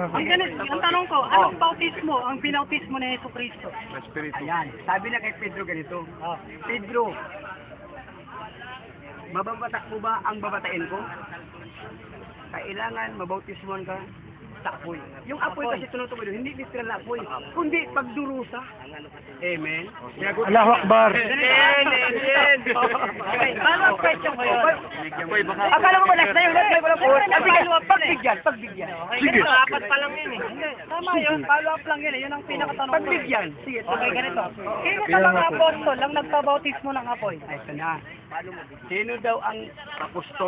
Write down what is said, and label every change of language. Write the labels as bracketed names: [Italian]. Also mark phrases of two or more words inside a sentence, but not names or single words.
[Filipino] Ang ganito, ang tanong ko, anong bautismo ang binautismo ni Yesu Cristo? Ayan, sabi na kay Pedro ganito. Pedro, mababata mo ba ang babatain ko? Kailangan mabautismoan ka sa apoy. Yung apoy kasi tinutukoy doon, hindi literal na apoy, kundi pagdurusa. Amen. [Arabic] الله أكبر. [Filipino] Okay, [English] follow-up question [Filipino] ko yun. Akala mo ba last na yun? Last na yun po. Pagbigyan. Okay, Sige. ganito, apat pa lang yun eh. Hindi, tama yun, follow-up lang yun eh. Yun ang pinakatanong ko. Pagbigyan. Sige. Okay, ganito. Sino sa mga apostol ang nagpabautismo ng apoy? Ay, ito na. Sino daw ang apostol?